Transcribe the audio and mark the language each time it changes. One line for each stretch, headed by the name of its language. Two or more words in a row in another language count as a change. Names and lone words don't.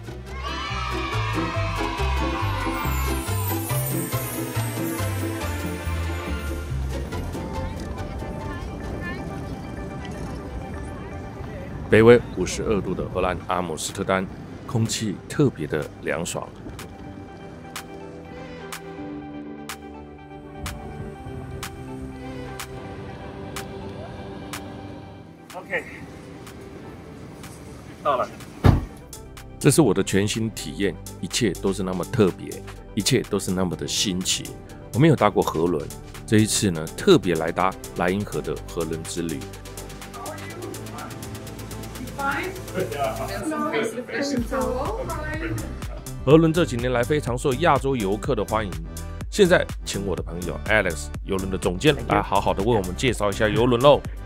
Chinese: 北緯52度的荷蘭阿姆斯特丹，空氣特別的涼爽。OK， 到了。這是我的全新體驗，一切都是那麼特別，一切都是那麼的新奇。我沒有搭過河輪，這一次呢，特別來搭萊茵河的河輪之旅。河輪這幾年來非常受亞洲遊客的歡迎。現在請我的朋友 Alex 郵輪的總監來好好的為我們介紹一下郵輪嘍。